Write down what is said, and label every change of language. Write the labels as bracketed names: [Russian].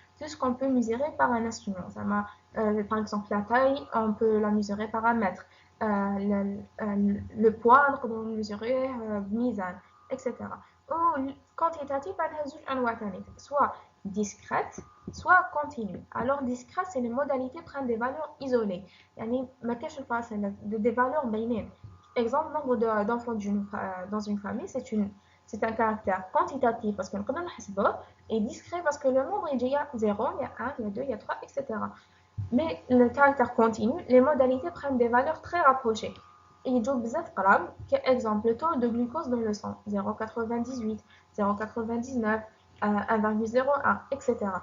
[French] Tout ce qu'on peut mesurer par un instrument. Par exemple, la taille, on peut la mesurer par un mètre. Le poids, on peut le mesurer بميزان, etc. Ou quantitatif, soit discrète, soit continue. Alors discrète, c'est les modalités prennent des valeurs isolées. [Arabic] يعني ما كاينش الفاصلة [French] des valeurs [Arabic] بينين. [French] Exemple, nombre d'enfants dans une famille, c'est un caractère quantitatif parce qu'on connaît le et discret parce que le nombre il y a 0, il y a 1, il y a 2, il y a 3, etc. Mais le caractère continu, les modalités prennent des valeurs très rapprochées. Et il y a exemple le taux de glucose dans le sang 0,98, 0,99, 1,01, etc.